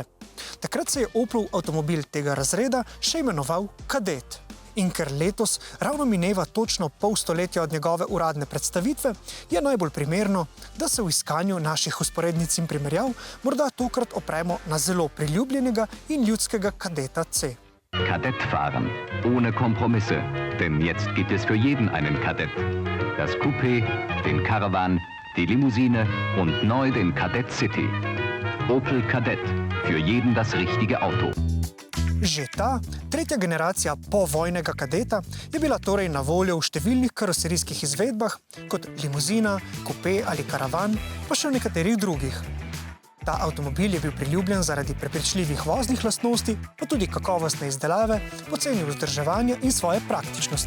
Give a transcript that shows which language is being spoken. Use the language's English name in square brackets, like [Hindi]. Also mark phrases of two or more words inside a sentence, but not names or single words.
[Slovenian] Takrat se je Opelov avtomobil tega razreda še imenoval Kadett. In ker letos ravno mineva točno pol stoletja od njegove uradne predstavitve, je najbolj primerno, da se v iskanju naših vzporednic in primerjav morda tokrat opremo na zelo priljubljenega in ljudskega Kadetta C. [German] Kadett fahren, ohne Kompromisse, denn jetzt gibt es für jeden einen Kadett. Das Coupé, den Caravan, die Limousine und neu den Kadett City. Opel Kadett, für jeden das richtige Auto. [Slovenian] Že ta, tretja generacija povojnega Kadeta je bila torej na voljo v številnih karoserijskih izvedbah, kot limuzina, kupé ali karavan, pa še v nekaterih drugih. Ta avtomobil je bil priljubljen zaradi prepričljivih voznih lastnosti, pa tudi kakovostne izdelave, poceni vzdrževanja in svoje praktičnosti.